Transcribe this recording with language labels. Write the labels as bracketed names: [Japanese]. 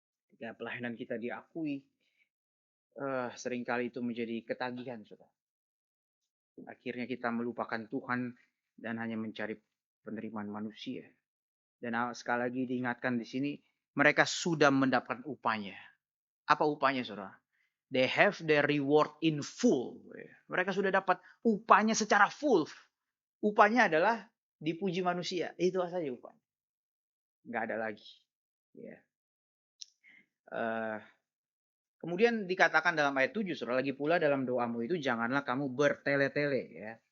[Indonesian] Ketika pelayanan kita diakui, seringkali itu menjadi ketagihan, saudara. Akhirnya kita melupakan Tuhan dan hanya mencari penerimaan manusia. Dan sekali lagi diingatkan di sini, mereka sudah mendapatkan upahnya. Apa upahnya, saudara? [English] They have their reward in full. [Indonesian] Mereka sudah dapat upahnya secara full. Upahnya adalah dipuji manusia. Itu saja upahnya. Nggak ada lagi. Ya. Kemudian dikatakan dalam ayat 7, saudara, lagi pula dalam doamu itu janganlah kamu bertele-tele. Ya.